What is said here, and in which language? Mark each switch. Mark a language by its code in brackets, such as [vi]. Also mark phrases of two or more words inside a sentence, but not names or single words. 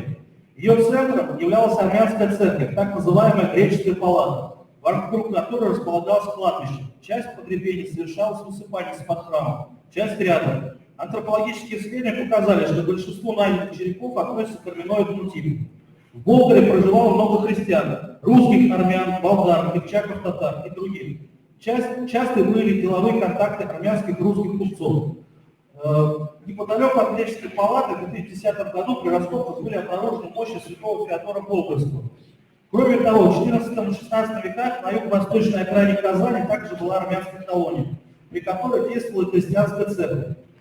[ru] Ее центром являлась армянская церковь, так называемая греческая палата, вокруг которой располагалось кладбище. Часть погребений совершалась в усыпании из-под храма, часть рядом. Антропологические исследования показали, что большинство найденных черепов относятся к армяноидному типу. В Болгаре проживало много христиан, русских, армян, болгар, кыпчаков, татар и других. Часто были деловые контакты армянских и русских купцов. Неподалеку от греческой палаты в 2010 году при раскопках были обнаружены мощи святого Феодора Болгарского. Кроме того, в XIV и XVI веках на юго-восточной окраине Казани также была армянская колония, при которой действовала христианская церковь.